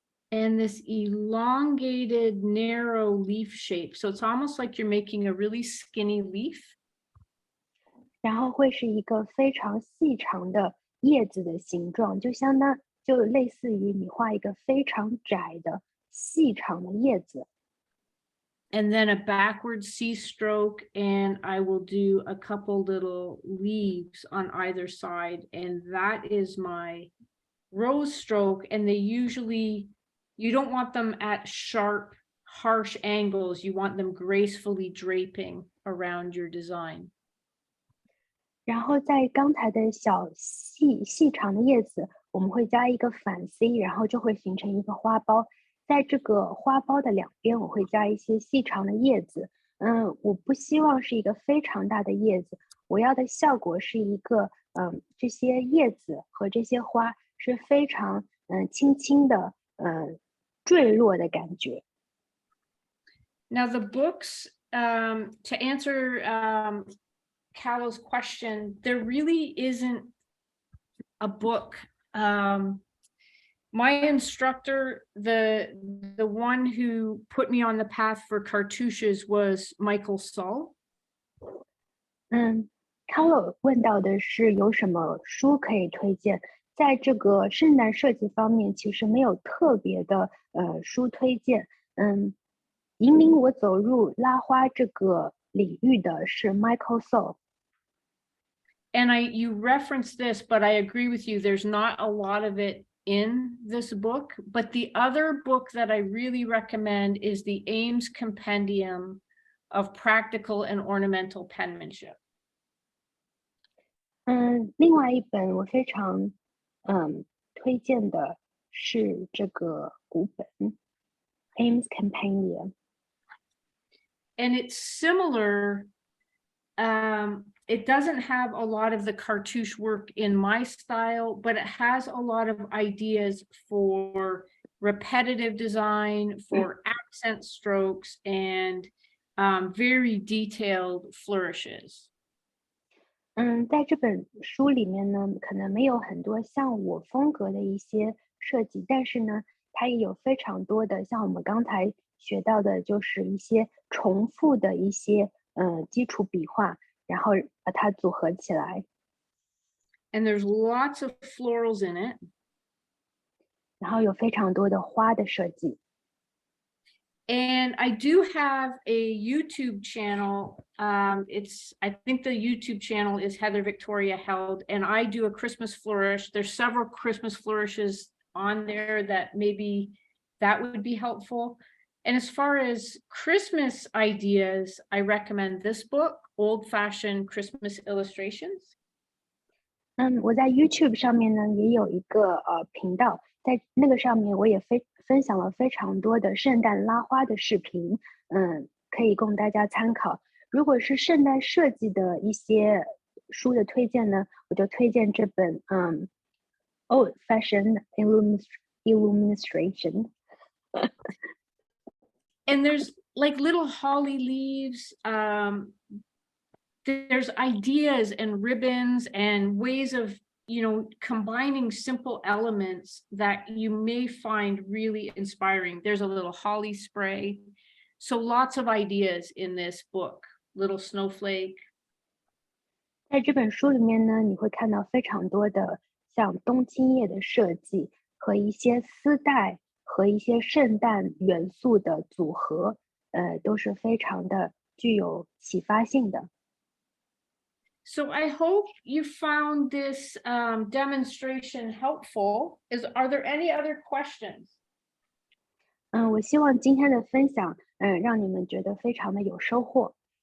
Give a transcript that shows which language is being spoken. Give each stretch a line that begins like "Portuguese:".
English: And this elongated, narrow leaf shape. So it's almost like you're making a really skinny leaf.
Chinese: 然后会是一个非常细长的叶子的形状，就类似于你画一个非常窄的细长的叶子。
English: And then a backward C stroke, and I will do a couple little leaves on either side. And that is my rose stroke. And you don't want them at sharp, harsh angles. You want them gracefully draping around your design.
Chinese: 然后在刚才的小细长的叶子，我们会加一个反 C， 然后就会形成一个花苞。在这个花苞的两边，我会加一些细长的叶子。我不希望是一个非常大的叶子，我要的效果是一个这些叶子和这些花是非常轻轻的坠落的感觉。
English: Now the books, to answer Callow's question, there really isn't a book. My instructor, the one who put me on the path for cartouches was Michael Sull.
Chinese: Carlo 问到的是有什么书可以推荐？在这个圣诞设计方面，其实没有特别的书推荐。引领我走入拉花这个领域的是 Michael Sull。
English: And you referenced this, but I agree with you. There's not a lot of it in this book, but the other book that I really recommend is the Ames Compendium of Practical and Ornamental Penmanship.
Chinese: 另外一本我非常推荐的是这个古本 Ames Compendium.
English: And it's similar. It doesn't have a lot of the cartouche work in my style, but it has a lot of ideas for repetitive design, for accent strokes, and very detailed flourishes.
Chinese: 在这本书里面呢，可能没有很多像我风格的一些设计，但是呢，它也有非常多的像我们刚才学到的，就是一些重复的一些基础笔画。然后把它组合起来。
English: And there's lots of florals in it.
Chinese: 然后有非常多的花的设计。
English: And I do have a YouTube channel. I think the YouTube channel is Heather Victoria Held, and I do a Christmas flourish. There's several Christmas flourishes on there that maybe that would be helpful. And as far as Christmas ideas, I recommend this book, Old Fashioned Christmas Illustrations.
Chinese: 我在 YouTube 上面呢也有一个频道，在那个上面我也分享了非常多的圣诞拉花的视频，可以供大家参考。如果是圣诞设计的一些书的推荐呢，我就推荐这本Old Fashioned Illustration.
English: And there's like little holly leaves. There's ideas and ribbons and ways of, combining simple elements that you may find really inspiring. There's a little holly spray. So lots of ideas in this book. Little snowflake.
Chinese: 在这本书里面呢，你会看到非常多的像冬青叶的设计和一些丝带和一些圣诞元素的组合，都是非常的具有启发性的。
English: So I hope you found this demonstration helpful. Are there any other questions?
Chinese: 我希望今天的分享，让你们觉得非常的有收获。